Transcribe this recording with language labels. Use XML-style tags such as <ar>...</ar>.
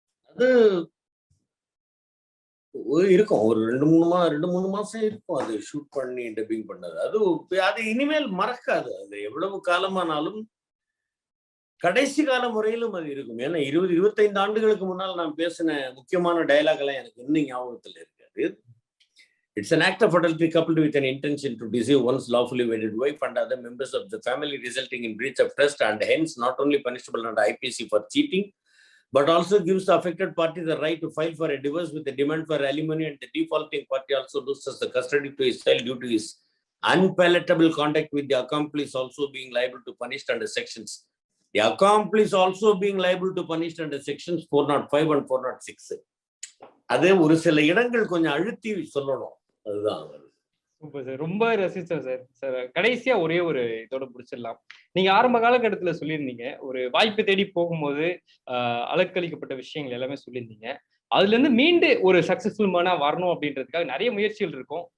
<ta>அது இருக்கும், ஒரு 2-3 மாசம் இருக்கும் அது ஷூட் பண்ணி டப்பிங் பண்ணது. அது இனிமேல் மறக்காது. அது எவ்வளவு காலமானாலும் கடைசி கால முறையிலும் அது இருக்கும். ஏன்னா 20-25 ஆண்டுகளுக்கு முன்னால் நான் பேசின முக்கியமான டயலாக் எல்லாம் எனக்கு இன்னும் ஞாபகத்தில் இருக்காது.</ta> <en>It's an act of adultery coupled with an intention to deceive one's lawfully wedded wife and other members of the family, resulting in breach of trust and hence not only punishable under IPC for cheating, but also gives the affected party the right to file for a divorce with a demand for alimony, and the defaulting party also loses the custody to his child due to his unpalatable conduct, with the accomplice also being liable to punished under sections. The accomplice also being liable to punished under sections 405 and 406.</en> <ta>அது ஒரு சில இடங்கள் கொஞ்சம் அழுத்தி சொல்லணும். அதுதான் super sir. ரொம்ப ரசிச்சேன் sir. Sir கடைசியா ஒரே ஒரு இதோட முடிச்சிடலாம். நீங்க ஆரம்ப காலகட்டத்துல சொல்லியிருந்தீங்க, ஒரு வாய்ப்பு தேடி போகும்போது அலக்களிக்கப்பட்ட விஷயங்கள் எல்லாமே சொல்லியிருந்தீங்க. அதுல இருந்து மீண்டு ஒரு சக்சஸ்ஃபுல்மான வரணும் அப்படின்றதுக்காக நிறைய முயற்சிகள் இருக்கும்.</ta>